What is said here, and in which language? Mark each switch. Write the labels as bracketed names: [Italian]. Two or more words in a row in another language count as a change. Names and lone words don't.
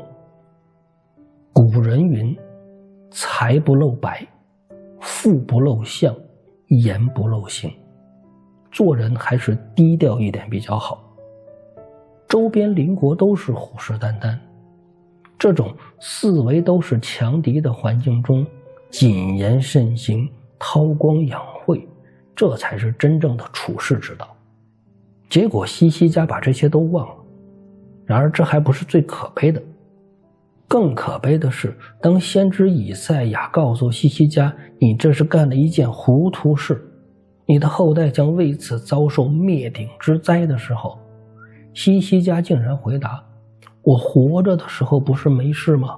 [Chinese] 古人云，財不露白，富不露相，言不露形，做人還是低調一點比較好。周邊鄰國都是虎視眈眈，這種四圍都是強敵的環境中，謹言慎行，韜光養晦，這才是真正的處世之道。結果西西家把這些都忘了。然而這還不是最可悲的，更可悲的是，當先知以賽亞告訴西西家，你這是幹了一件糊塗事，你的後代將為此遭受滅頂之災的時候，西西家竟然回答，我活着的時候不是沒事嗎？